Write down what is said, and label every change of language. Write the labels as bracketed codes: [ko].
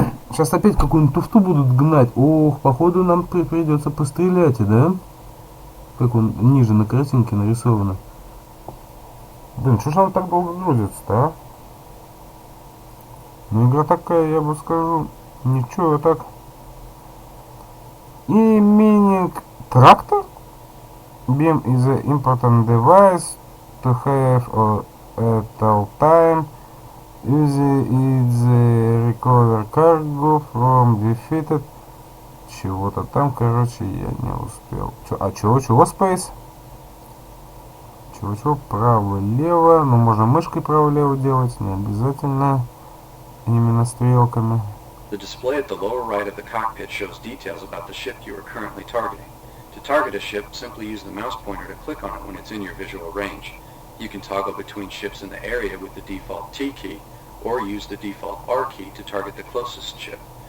[ru] Сейчас опять какую-нибудь туфту будут гнать. Ох, походу нам придется пострелять, да? Как он ниже на картинке нарисовано. Блин, что же он так долго грузится-то, а? Ну, игра такая, я бы скажу, ничего так. И мининг трактор? [en] Beam is an important device to have at all time. Use it recover cargo from defeated. [ru] Чего-то там, короче, я не успел. Чего, Space? Чего, право-лево. Ну, можно мышкой право-лево делать, не обязательно именно стрелками. [en] The display at the lower right of the cockpit shows details about the ship you are currently targeting. To target a ship, simply use the mouse pointer to click on it when it's in your visual range. You can toggle between ships in the area with the default T key, or use the default R key to target the closest ship.